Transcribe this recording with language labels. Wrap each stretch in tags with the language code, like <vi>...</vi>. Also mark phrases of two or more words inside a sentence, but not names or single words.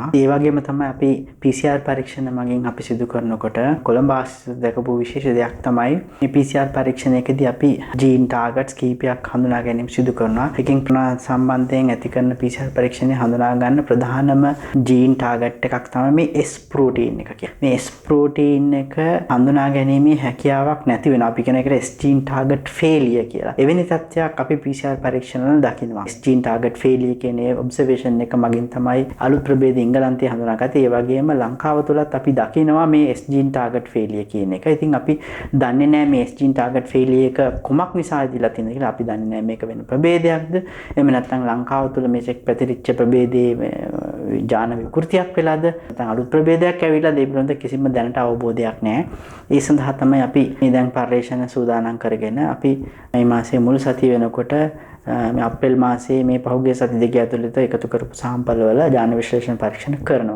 <si>ඒ වගේම තමයි අපි PCR පරීක්ෂණ මගින් අපි සිදු කරනකොට කොළඹ ආස්පත්‍රියේ දැකපු විශේෂ දෙයක් තමයි මේ PCR පරීක්ෂණයකදී අපි</si> <en>gene targets</en> <si>කීපයක් හඳුනා ගැනීම සිදු කරනවා. එකකින් සම්බන්ධයෙන් ඇති කරන PCR පරීක්ෂණය හඳුනා ගන්න ප්‍රධානම</si> <en>gene target</en> <si>එකක් තමයි මේ S ප්‍රෝටීන් එක කියන්නේ. මේ S ප්‍රෝටීන් එක හඳුනා ගැනීමේ හැකියාවක් නැති වෙනවා. අපි කියන එකට</si> <en>S gene target failure</en> <si>කියලා. එවැනි තත්ත්වයක් අපි PCR පරීක්ෂණ වල දකිනවා.</si> <en>S gene target failure</en> <si>කියන්නේ ඔබ්සර්වේෂන් එක මගින් තමයි අලුත් ප්‍රභේද ඉංගලන්තයේ හඳුනාගත්තේ. ඒ වගේම ලංකාව තුලත් අපි දකිනවා මේ</si> <en>S gene target failure</en> <si>කියන එක. ඉතින් අපි දන්නේ නැහැ මේ</si> <en>S gene target failure</en> <si>එක කුමක් නිසා ඇතිලා තියෙනවද කියලා. අපි දන්නේ නැහැ මේක වෙන ප්‍රභේදයක්ද. එහෙම නැත්නම් ලංකාව තුල මේක පැතිරිච්ච ප්‍රභේදයේ ජාන විකෘතියක් වෙලාද. නැත්නම් අලුත් ප්‍රභේදයක් ඇවිල්ලා ඒ පිළිබඳ කිසිම දැනට අවබෝධයක් නැහැ. ඒ සඳහා තමයි අපි මේ දැන් පරීක්ෂණ සූදානම් කරගෙන අපි මේ මාසයේ මුල් සතිය වෙනකොට මේ අප්‍රේල් මාසයේ මේ පහුගිය සති දෙක ඇතුළත එකතු කරපු සාම්පල් වල ජාන විශ්ලේෂණ පරීක්ෂණ කරනවා.</si>